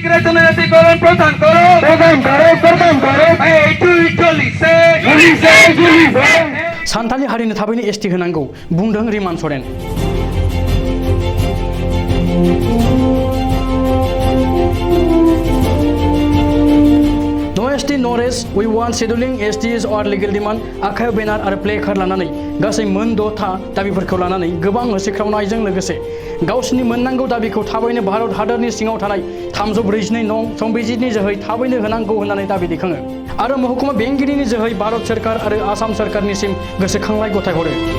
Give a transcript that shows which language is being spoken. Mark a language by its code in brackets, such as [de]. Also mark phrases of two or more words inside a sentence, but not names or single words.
[bn] জনজাতিকরণ প্রদান করো [brx] सानथालि हारिनो थाबैनो एसटि होनांगौ बुंदों रिमान सरेन। [en] No ST, no rest. We want scheduling STs or legal demand. [brx] आखायाव बेनार आरो प्ले कार्ड लानानै गासै मोन 6 दाबिफोरखौ लानानै गोबां होसिख्रावनायजों लोगोसे गावसिनि मोननांगौ दाबिखौ थाबैनो भारत हादरनि सिङाव थानाय 342 नं संबिजितनि जोहै थाबैनो होनांगौ होननानै दाबि दैखाङो आरो महकुमा बेंगिरिनि जोहै भारत सरकार आरो आसाम सरकारनिसिम गोसोखांलाय गथायहरो।